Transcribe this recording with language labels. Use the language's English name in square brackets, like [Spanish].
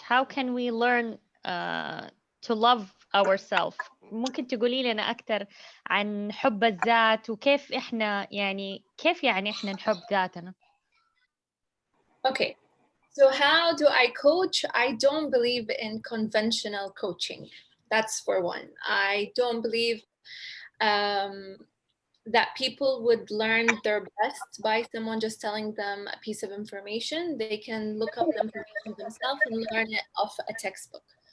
[English] How can we learn to love ourselves? [Arabic] ممكن تقولي لنا أكثر عن حب الذات وكيف كيف إحنا نحب ذاتنا؟ [English] Okay, so how do I coach? I don't believe in conventional coaching. That's for one. I don't believe that people would learn their best by someone just telling them a piece of information. They can look up the information themselves and learn it off a textbook.